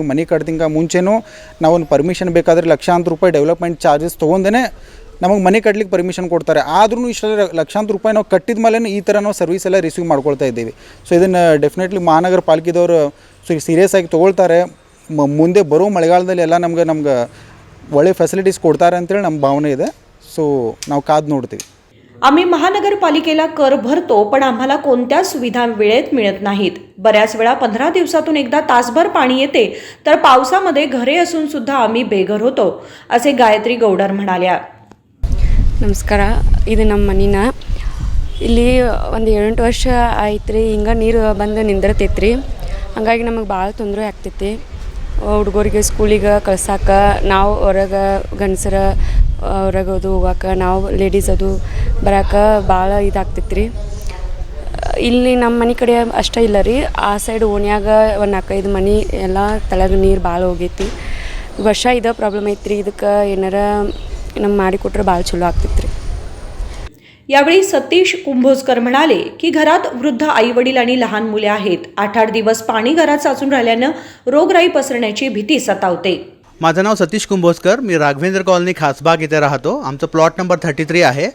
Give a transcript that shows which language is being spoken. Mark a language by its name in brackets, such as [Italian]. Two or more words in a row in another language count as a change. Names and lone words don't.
[Kannada] ಮನೆ ಕಟ್ತಿಂಗ ಮುಂಚೆನೂ ನಾವು ಒಂದು ಪರ್ಮಿಷನ್ ಬೇಕಾದರೆ ಲಕ್ಷಾಂತರ ರೂಪಾಯಿ ಡೆವಲಪ್ಮೆಂಟ್ ಚಾರ್ಜಸ್ ತೊಗೊಂಡೇ ನಮಗೆ ಮನೆ ಕಟ್ಲಿಕ್ಕೆ ಪರ್ಮಿಷನ್ ಕೊಡ್ತಾರೆ. ಆದ್ರೂ ಇಷ್ಟೆಲ್ಲ ಲಕ್ಷಾಂತರ ರೂಪಾಯಿ ನಾವು ಕಟ್ಟಿದ ಮೇಲೆ ಈ ಥರ ನಾವು ಸರ್ವಿಸ್ ಎಲ್ಲ ರಿಸೀವ್ ಮಾಡ್ಕೊಳ್ತಾ ಇದ್ದೀವಿ. ಸೊ ಇದನ್ನು ಡೆಫಿನೆಟ್ಲಿ ಮಹಾನಗರ ಪಾಲಿಕೆದವರು ಸೀರಿಯಸ್ ಆಗಿ ತೊಗೊಳ್ತಾರೆ. ಮುಂದೆ ಬರೋ ಮಳೆಗಾಲದಲ್ಲಿ ಎಲ್ಲ ನಮ್ಗೆ ಒಳ್ಳೆ ಫೆಸಿಲಿಟೀಸ್ ಕೊಡ್ತಾರೆ ಅಂತೇಳಿ ನಮ್ಮ ಭಾವನೆ ಇದೆ. सो नाव काद नोडते. [Marathi] आम्ही महानगरपालिकेला कर भरतो पण आम्हाला कोणत्या सुविधा वेळेत मिळत नाहीत. बऱ्याच वेळा 15 दिवसातून एकदा तासभर पाणी येते तर पावसामध्ये घरे असून सुद्धा आम्ही बेघर होतो असे गायत्री गौडर म्हणाल्या. [Kannada] ನಮಸ್ಕಾರ. ಇದು ನಮ್ಮ ಮನಿನ ಇಲ್ಲಿ ಒಂದು 7-8 ವರ್ಷ ಆಯ್ತು ರೀ. ಹಿಂಗೆ ನೀರು ಬಂದು ನಿಂದಿರ್ತೈತೆ. ಹಾಗಾಗಿ ನಮಗೆ ಭಾಳ ತೊಂದರೆ ಆಗ್ತೈತಿ. ಹುಡುಗರಿಗೆ ಸ್ಕೂಲಿಗೆ ಕಳ್ಸಕ್ಕೆ, ನಾವು ಹೊರಗೆ ಗಂಡಸರ ಹೊರಗೆ ಅದು ಹೋಗಕ್ಕೆ, ನಾವು ಲೇಡೀಸ್ ಅದು ಬರೋಕೆ ಭಾಳ ಇದಾಗ್ತೈತೆ ರೀ. ಇಲ್ಲಿ ನಮ್ಮ ಮನೆ ಕಡೆ ಅಷ್ಟೇ ಇಲ್ಲ ರೀ. ಆ ಸೈಡ್ ಓಣ್ಯಾಗ ಒಂದು 4-5 ಮನೆ ಎಲ್ಲ ತಳಗ ನೀರು ಭಾಳ ಹೋಗೈತಿ. ವರ್ಷ ಇದೇ ಪ್ರಾಬ್ಲಮ್ ಐತ್ರಿ. ಇದಕ್ಕೆ ಏನಾರ ನಮ್ಮ ಮಾಡಿಕೊಟ್ರೆ ಭಾಳ ಚಲೋ ಆಗ್ತೈತೆ ರೀ. [Marathi] यावेळी सतीश कुंभोजकर म्हणाले की घरात वृद्ध आईवडील आणि लहान मुले आहेत. 8-8 दिवस पाणी घरात साचून राहिल्यानं रोगराई पसरण्याची भीती सतावते. माझं नाव सतीश कुंभोजकर. मी राघवेंद्र कॉलनी खासबाग इथे राहतो. आमचं प्लॉट नंबर 33 आहे.